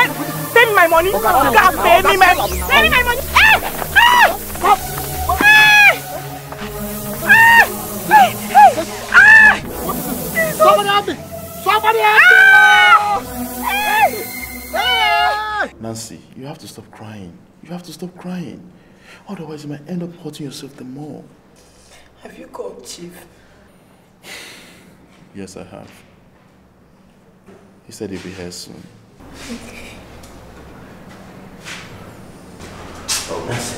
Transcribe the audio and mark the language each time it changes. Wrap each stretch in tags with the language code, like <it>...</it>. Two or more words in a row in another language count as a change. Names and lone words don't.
<en>Pay me my money. God, pay me my money. Somebody help me! Nancy, you have to stop crying. Otherwise, you might end up hurting yourself the more. Have you called Chief? Yes, I have. He said he'll be here soon. Okay. Oh, Nancy.</en>